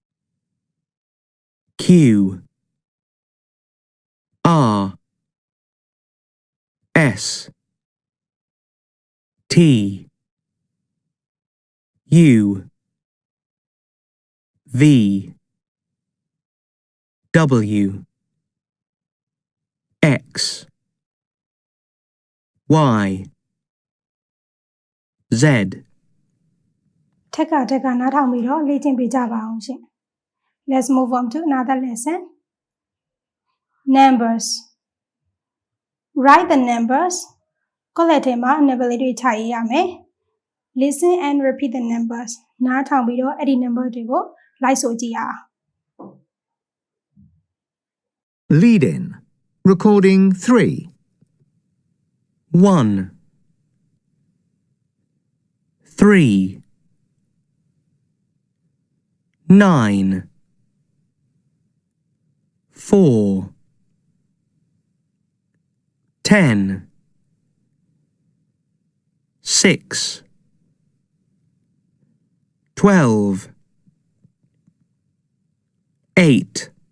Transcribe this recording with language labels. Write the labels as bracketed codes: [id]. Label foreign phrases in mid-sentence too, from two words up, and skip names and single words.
[en] Q R S T U V W X Y Z [my] ထက်ကနားထောင်ပြီးတော့လေ့ကျင့်ပေးကြပါအောင်ရှင် [en] Let's move on to another lesson Numbers Write the numbers [my] ကောလက်ထဲမှာ number လေးတွေခြာရေးရမယ် [en] Listen and repeat the numbers [my] နားထောင်ပြီးတော့အဲ့ဒီ number တွေကိုလိုက်ဆိုကြည့်ရအောင် [en] Lead in. Recording 3. 1 3 9 4 10 6 12 8